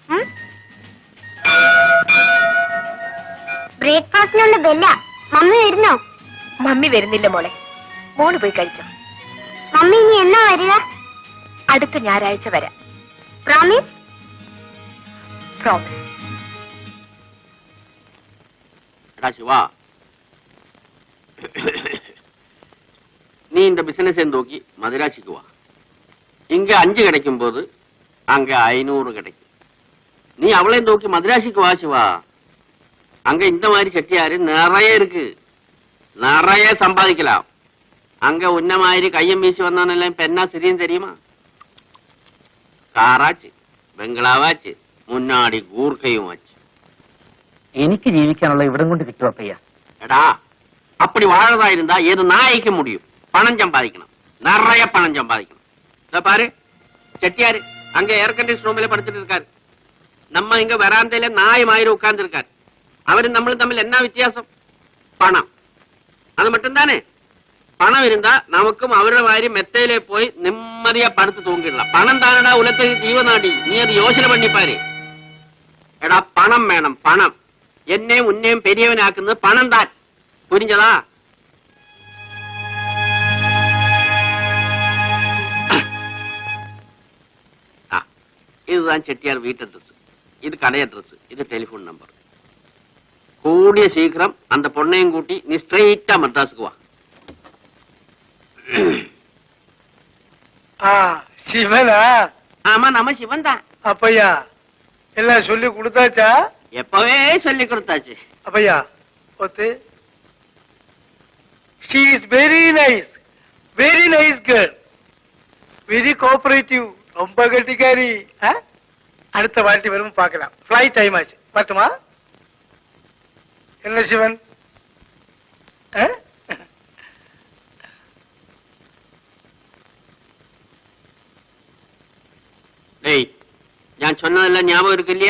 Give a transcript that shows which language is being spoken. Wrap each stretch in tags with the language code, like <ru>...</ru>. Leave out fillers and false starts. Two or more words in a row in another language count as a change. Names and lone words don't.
<ml>ബ്രേക്ക്ഫാസ്റ്റിനുള്ള ബെല്ല. മമ്മി വരുന്നോ? മമ്മി വരുന്നില്ല മോളെ, മോള് പോയി കഴിച്ചോ. മമ്മി ഇനി എന്നാ വരിക? അടുത്ത ഞായറാഴ്ച വരാം. പ്രോമിസ്? പ്രോമിസ്. എടാ ശിവா,</ml> <ta>நீ இந்த பிசினஸ் நோக்கி மதுராட்சிக்கு வா. இங்க 5 கிடைக்கும் போது அங்க 500 கிடைக்கும். நீ அவளை நோக்கி மதுராட்சிக்கு வா சிவா. அங்க இந்த மாதிரி செட்டியாரு நிறைய இருக்கு, நிறைய சம்பாதிக்கலாம். அங்க உன்ன மாதிரி கையம் வீசி வந்தவனெல்லாம் இப்ப என்ன சரியும் தெரியுமா? காராச்சு, பெங்களாவாச்சு, முன்னாடி கூர்க்கையும் ஆச்சு.</ta> <ml>എനിക്ക് ജീവിക്കാനുള്ള ഇവിടം കൊണ്ട് കിട്ടും അപ്പയ്യ. എടാ,</ml> <ta>அப்படி வாழறதா இருந்தா ஏது நாய்க்க முடியும்? பணம் சம்பாதிக்கணும், நிறைய பணம் சம்பாதிக்கணும். இத பாரு, செட்டியாரு அங்க ஏர் கண்டிஷன் ரூம்ல படுத்துட்டு இருக்காரு. நம்ம இங்க வராந்தையில நாய் மாதிரி உட்கார்ந்து இருக்காரு. அவரும் நம்மளும் தம்மில் என்ன வித்தியாசம்? பணம். அது மட்டும் தானே. பணம் இருந்தா நமக்கும் அவരുടെ மாதிரி மெத்தையிலே போய் நிம்மதியா படுத்து தூங்கிடலாம். பணம் தானடா உலகத்துக்கு ஜீவநாடி. நீ அது யோசனை பண்ணி பாரு.</ta> <ml>എടാ, പണം വേണം, പണം. എന്നെയും ഉന്നെയും പെരിയവനാക്കുന്നത് പണം താൻ.</ml> <ta>புரிஞ்சதா? இதுதான் செட்டியார் வீட்டு அட்ரஸ், இது கடை அட்ரஸ், இது டெலிபோன் நம்பர். கூடிய சீக்கிரம் அந்த பொண்ணையும் கூட்டி நீ ஸ்ட்ரெயிட்டா மெட்ராஸுக்கு வா. சிவனா? ஆமா, நம்ம சிவன் தான். அப்பையா எல்லாம் சொல்லி கொடுத்தாச்சா? எப்பவே சொல்லி கொடுத்தாச்சு. அப்பையா ஒத்து.</ta> <en>She is very nice girl, very cooperative,</en> <ta>ரொம்ப கட்டிக்காரி. அடுத்த வாட்டி வரும் பார்க்கலாம். ஃபிளைட் டைம் ஆச்சு, பார்த்துமா? என்ன சிவன்? டேய், ഞാൻ சொன்னதெல்லாம் ஞாபகம் இருக்கு இல்லையா?</ta>